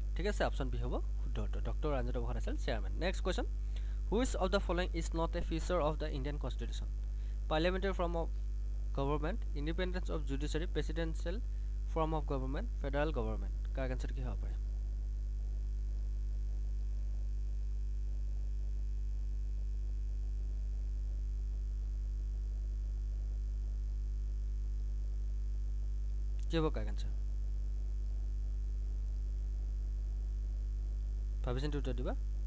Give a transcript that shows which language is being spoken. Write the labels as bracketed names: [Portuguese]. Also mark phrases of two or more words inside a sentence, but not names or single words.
[Assamese] ঠিক আছে, [English] option B [Assamese] হ'ব শুদ্ধ উত্তৰ, ডক্টৰ ৰাজেন্দ্ৰ প্ৰসাদ আছিল চেয়াৰমেন। [English] next question which of the following is not a feature of the Indian Constitution? Parliamentary form of government, independence of judiciary, presidential form of government, federal government. [Assamese] কাক এনসাৰ কি হ'ব পাৰে? কি হ'ব কাক এনসাৰ? ভাবি চিন্তি উত্তৰ দিবা।